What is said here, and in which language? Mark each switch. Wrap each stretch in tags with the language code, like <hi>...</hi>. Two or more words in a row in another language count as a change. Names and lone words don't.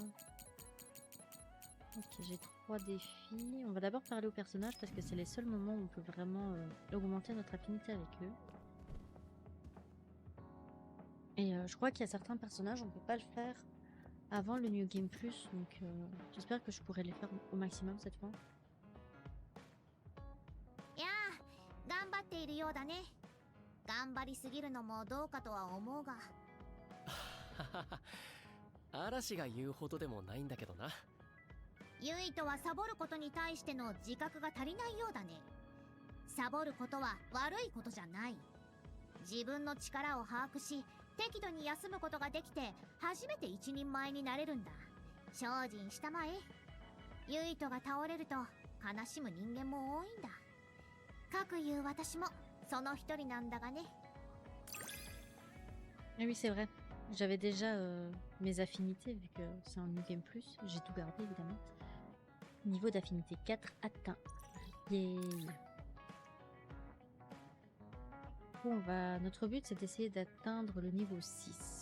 <fr>Ok, j'ai 3 défis. On va d'abord parler aux personnages parce que c'est les seuls moments où on peut vraiment augmenter notre affinité avec eux. Et je crois qu'il y a certains personnages, on peut pas le faire avant le New Game Plus, donc j'espère que je pourrai les faire au maximum cette fois.</fr> <ja>やあ、頑張っているようだね。頑張りすぎるのもどうかとは思うが。嵐が言うほどでもないんだけどな。ユイとはサボることに対しての自覚が足りないようだね。サボることは悪いことじゃない。自分の力を把握し、適度に休むことができて初めて一人前になれるんだ。精進したまえ。ユイとが倒れると悲しむ人間も多いんだ。かくいう私もその一人なんだがね。</ja> <fr>Ah oui, c'est vrai. J'avais déjà mes affinités vu que c'est un New Game Plus. J'ai tout gardé évidemment. Niveau d'affinité 4 atteint. Yay. coup, notre but, c'est d'essayer d'atteindre le niveau 6.</fr>